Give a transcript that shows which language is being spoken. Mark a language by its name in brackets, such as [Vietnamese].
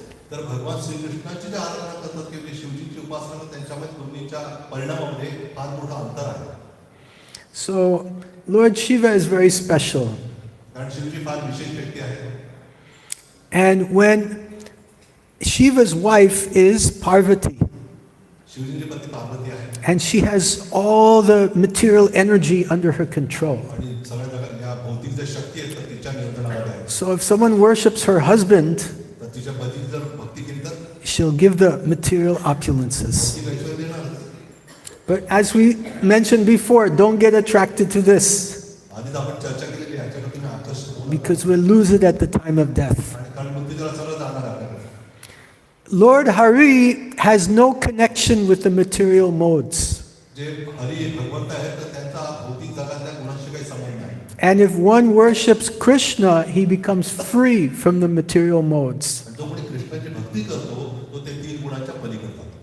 [Marathi] तर भगवान श्रीकृष्णाची जे आराधना करतात किंवा जे शिवजींची उपासना करतात त्यांच्यामध्ये दोन्हीच्या परिणामामध्ये फार मोठं अंतर आहे. [English] So Lord Shiva is very special. [Marathi] कारण शिवजी फार विशेष व्यक्ती आहे. [English] And when Shiva's wife is Parvati, [Marathi] शिवजींची पत्नी पार्वती आहे. [English] and she has all the material energy under her control. [Marathi] आणि सगळ्या प्रकारच्या भौतिक ज्या शक्ती आहेत तर तिच्या नियंत्रणामध्ये आहेत. [English] So if someone worships her husband, [Marathi] तर तिच्या पतीची जर भक्ती केली तर [English] she'll give the material opulences. [Marathi] ती ऐश्वर्य देणारच. [English] But as we mentioned before, don't get attracted to this, [Marathi] आधीच आपण चर्चा केलेली आहे याच्याकडे तुम्ही आकर्षित होऊ नका. [English] because we'll lose it at the time of death. [Marathi] आणि कारण मृत्यूला सगळं जाणार आहे आपल्याकडे. [English] Lord Hari has no connection with the material modes. [Marathi] जे हरी भगवंत आहेत तर त्यांचा भौतिक जगातल्या गुणांशी काही संबंध नाही. [English] And if one worships Krishna, he becomes free from the material modes. [Marathi] जो कोणी कृष्णाची भक्ती करतो तो ते तीन गुणांच्या पलीकडे जातो.